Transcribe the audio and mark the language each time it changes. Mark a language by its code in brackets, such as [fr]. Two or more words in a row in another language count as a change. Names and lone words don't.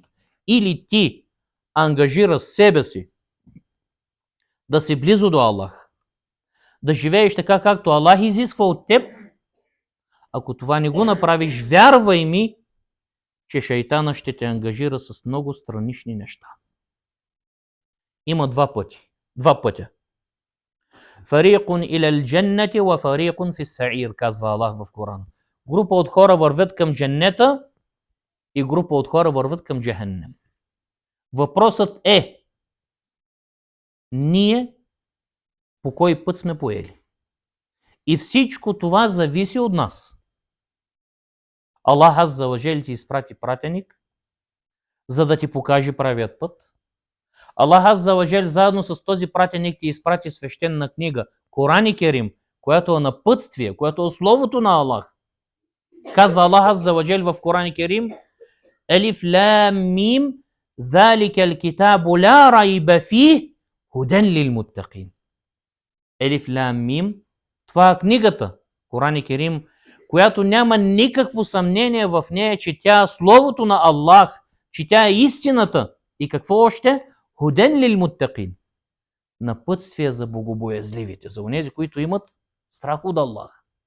[bg] Или ти ангажираш себе си да си близо до Аллах, да живееш така, както Аллах изисква от теб. Ако това не го направиш, вярвай ми, че шейтана ще те ангажира с много странични неща. Има два пътя. [ar] فريق إلى الجنة وفريق في السعير, [bg] казва Аллах в Корана. Група от хора вървят към дженнета и група от хора вървят към джехеннем. Въпросът е, ние по кой път сме поели? И всичко това зависи от нас. Аллах [ar] عز وجل [bg] ти изпрати пратеник, за да ти покаже правият път. Аллах [ar] عز وجل [bg] заедно с този пратеник ти изпрати свещена книга, Коран Керим, която е напътствие, която е словото на Аллах. Казва Аллах Азза ва Джел в Коран Керим: [ar] ألف لام ميم, ذلك الكتاب لا ريب فيه هدى للمتقين. ألف لام ميم. [bg] Това е книгата, Коран Керим, която няма никакво съмнение в нея, че тя е Словото на Аллах, че тя е истината. И какво още? [ar] هدى للمتقين. [bg] Напътствие за богобоязливите, за онези, които имат страх от Аллах.